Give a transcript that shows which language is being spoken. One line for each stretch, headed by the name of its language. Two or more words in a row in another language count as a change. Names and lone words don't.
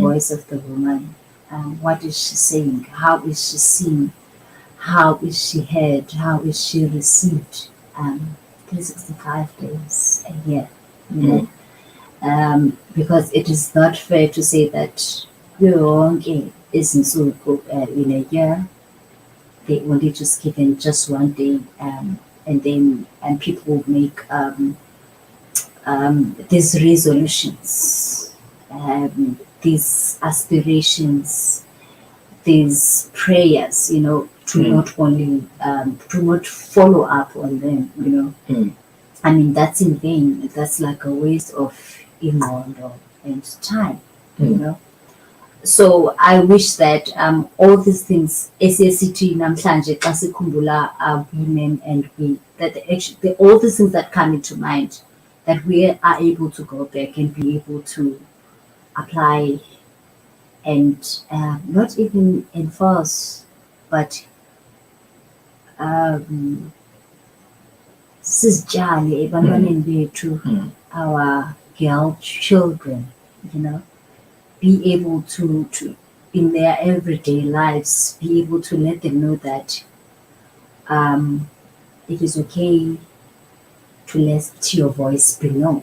English: voice of the woman? What is she saying? How is she seen? How is she heard? How is she received? 365 days a year, you mm, know. Because it is not fair to say that
Xhosa: yonke izinsuku
English: in a year they only just given just one day, and people will make these resolutions, these aspirations, these prayers, to mm, not only to not follow up on them, mm, I mean, that's in vain. That's like a waste of ingqondo and time, you Mm. know. So I wish that all these things
Xhosa: esiyesithi namhlanje xa sikhumbula
English: women and we that actually all these things that come into mind that we are able to go back and be able to apply and not even enforce but um,
Xhosa: sizijale ebantwaneni bethu, Mm.
English: our girl children, you know, be able to in their everyday lives be able to let them know that um, it is okay to let your voice be known,